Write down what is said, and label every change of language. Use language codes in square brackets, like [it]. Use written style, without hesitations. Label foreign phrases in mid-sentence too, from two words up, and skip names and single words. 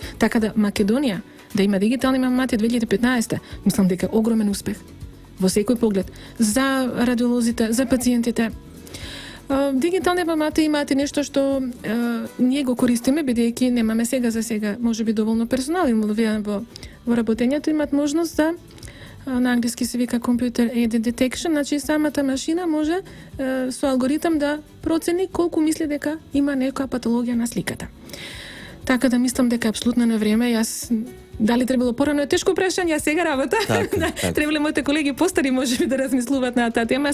[mk] Така да Македонија да има дигитални мамомати 2015, мислам дека огромен успех во секој поглед за радиолозите, за пациентите. Дигитални мамати имаат и нешто што ние го користиме, бидејќи немаме сега за сега можеби доволно персонал инволвиран во работењето, имаат можност за на англиски се вика [en] computer aided detection, [mk] значи самата машина може со алгоритам да процени колку мисли дека има некоја патологија на сликата. Така да мислам дека апсолутно на време. Јас дали требало порано е тешко прашање, а сега работа. Требале моите колеги постари можеби да размислуваат на таа тема.